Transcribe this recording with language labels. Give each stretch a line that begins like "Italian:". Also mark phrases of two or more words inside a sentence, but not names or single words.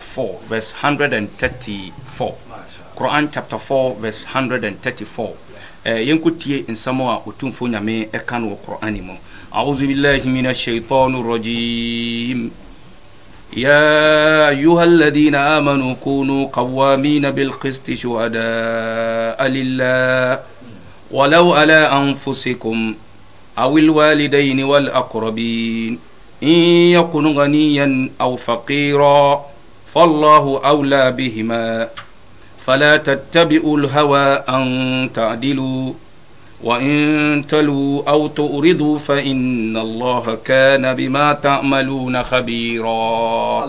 English: 4 verse 134. Quran chapter 4 verse 134.
Akan: Yenkutie insamo a otumfo nyame eka no Quran mu.
Arabic: أعوذ بالله من الشيطان الرجيم. يا أيها الذين آمنوا كونوا قوامين بالقسط شهداء لله ولو على أنفسكم أو الوالدين والأقربين إن يكن غنيا أو فقيرا فالله أولى بهما فلا تتبعوا الهوى أن تعدلوا وإن تلوا أو تؤردوا فإن الله كان بما تعملون خبيرا.